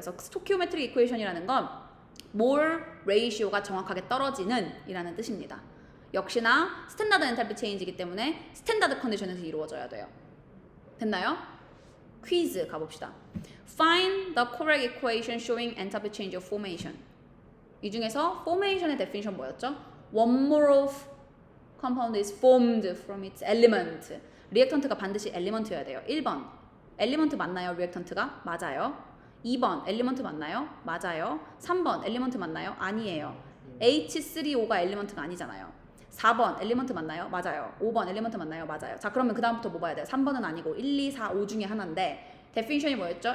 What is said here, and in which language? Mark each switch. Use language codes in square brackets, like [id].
[ko] 그래서 스토키오메트릭 이퀘이션이라는 건 몰 레이시오가 정확하게 떨어지는 이라는 뜻입니다. 역시나 스탠다드 엔탈피 체인지이기 때문에 스탠다드 컨디션에서 이루어져야 돼요. 됐나요? 퀴즈 가봅시다. [en] Find the correct equation showing enthalpy change of formation. [ko] 이 중에서 formation의 definition 뭐였죠? [en] One mole of compound is formed from its element. [ko] 리액턴트가 반드시 엘리먼트여야 돼요. 1번 엘리먼트 맞나요? 리액턴트가? 맞아요. 2번 엘리먼트 맞나요? 맞아요. 3번 엘리먼트 맞나요? 아니에요. H3O가 엘리먼트가 아니잖아요. 4번 엘리먼트 맞나요? 맞아요. 5번 엘리먼트 맞나요? 맞아요. 자, 그러면 그 다음부터 뭐 봐야 돼요? 3번은 아니고 1, 2, 4, 5 중에 하나인데 definition이 뭐였죠?